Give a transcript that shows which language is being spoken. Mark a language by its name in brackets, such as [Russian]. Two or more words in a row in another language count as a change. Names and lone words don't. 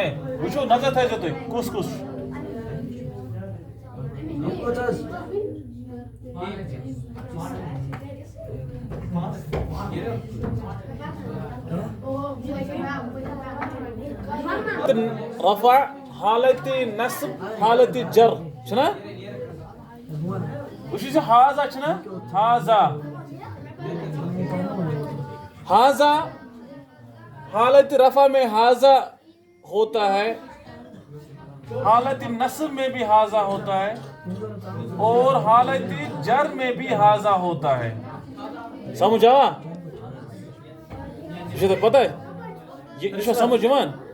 [Kashmiri] وچھو نظر تھا تو کس کس رفع، حالت نصب، حالت جر چھنا وچھو سے حاضا چھنا حاضا حاضا [Urdu] حالت رفع میں حاضا ہوتا ہے، حالت نصب میں بھی حاضا ہوتا ہے اور حالت جر میں بھی حاضا ہوتا ہے. [Kashmiri] سمجھ آوا؟ [Urdu] یہ تو پتہ ہے یہ سمجھ جمان.